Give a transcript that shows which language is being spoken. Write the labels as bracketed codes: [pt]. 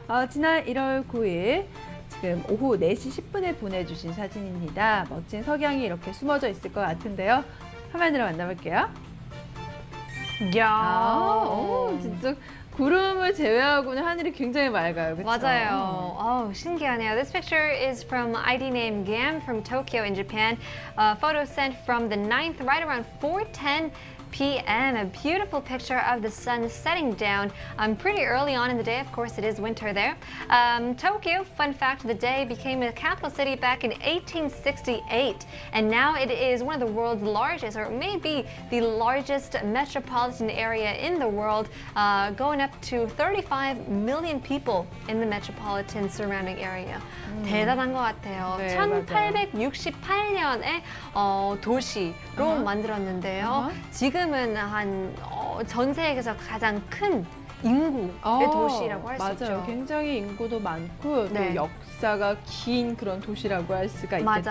[ko] 지난 1월 9일 지금 오후 4시 10분에 보내주신 사진입니다. 멋진 석양이 이렇게 숨어져 있을 것 같은데요. 화면으로 만나볼게요. 야, 진짜 구름을 제외하고는 하늘이 굉장히 맑아요. 그렇죠? 맞아요. 신기하네요. [en] This picture is from ID name Gam from Tokyo in Japan. Photo sent from the 9th, right around 4:10 p.m. A beautiful picture of the sun setting down pretty early on in the day. Of course, it is winter there. Tokyo, fun fact of the day, became a capital city back in 1868. And now it is one of the world's largest, or maybe the largest metropolitan area in the world, going up to 35 million people in the metropolitan surrounding area. [ko] 대단한 것 같아요. 네, 1868년에 도시로 만들었는데요. 지금은 전 세계에서 가장 큰 인구의 도시라고 할 수 있죠. 맞아요. 굉장히 인구도 많고 네. 또 역사가 긴 그런 도시라고 할 수가 있겠죠.